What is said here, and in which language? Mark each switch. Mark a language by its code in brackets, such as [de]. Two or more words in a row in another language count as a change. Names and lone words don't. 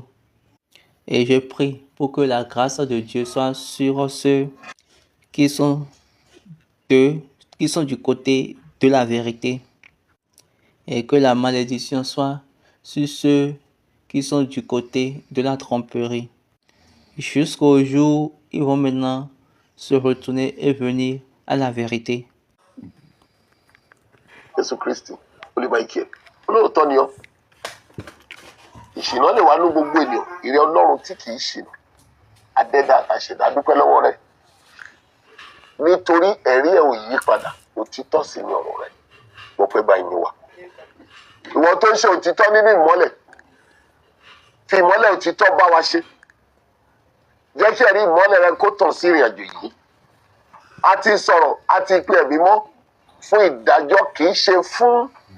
[fr] Et je prie pour que la grâce de Dieu soit sur ceux qui sont du côté de la vérité. Et que la malédiction soit sur ceux qui sont du côté de la tromperie. Jusqu'au jour où ils vont maintenant se retourner et venir à la vérité. [yo] Jésù Kristi ó lè máa kí ẹ olóòótọ́ ni ọ́ ìṣìnà lè wá ní gbogbo ènìyàn ìrẹ́ Ọlọ́run tí kì í ṣìnà adẹ́dà àṣẹ̀dá dúpẹ́ lọ́wọ́ rẹ̀ nítorí ẹ̀rí ẹ̀ ò yí padà òtítọ́ sì ni ọ̀rọ̀ rẹ̀ mo pẹ́ báyìí ni wà ìwọ tó ń ṣe òtítọ́ nínú ìmọ́lẹ̀ fi ìmọ́lẹ̀ òtítọ́ bá wa ṣe jẹ́ kí ẹ̀rí ìmọ́lẹ̀ rẹ kó tàn sí ìrìn àjò yìí a ti sọ̀rọ̀ a ti pe ẹ̀bí mọ́ fún ìdájọ́ kì í ṣe fún